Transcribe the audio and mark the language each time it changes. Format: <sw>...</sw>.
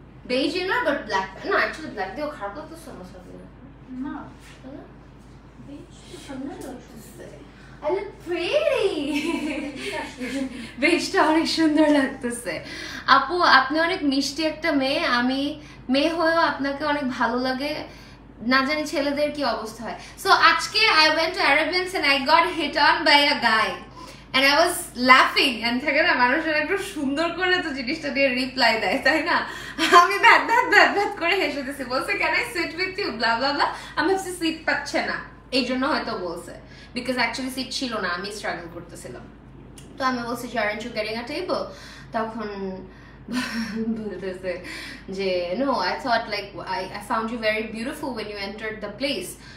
<bn>Base inner but black, না actually black দিয়েও খারাপ লাগতেছে আমার সাথে না, বেজ সুন্দর লাগতেছে।</bn> <en>I look pretty.</en> <bn>বেজটা অনেক সুন্দর লাগতেছে। আপু আপনি অনেক মিষ্টি একটা মেয়ে, আমি মেয়ে হয়েও আপনাকে অনেক ভালো লাগে, না জানি ছেলেদের কি অবস্থা হয়।</bn> <en>so আজকে I went to Arabians and I got hit on by a guy and I was laughing, and</en> <bn>থাকে না মানুষের একটু সুন্দর করে তো জিনিসটা দিয়ে রিপ্লাই দেয়, তাই না? আমি ভ্যাট করে হেসে দিছি, বলছে</bn> <en>can I sit with you</en> <bn>ব্লা ব্লা ব্লা। আমি ভাবছি সিট পাচ্ছে না এই জন্য হয়তো বলছে, বিকজ অ্যাকচুয়ালি সিট ছিল না, আমি স্ট্রাগল করতেছিলাম। তো আমি বলছি</bn> <en>Aren't you getting a table?</en> <bn>তখন বলতেছে যে</bn> <en>No, I thought like I found you very beautiful when you entered the place.</en>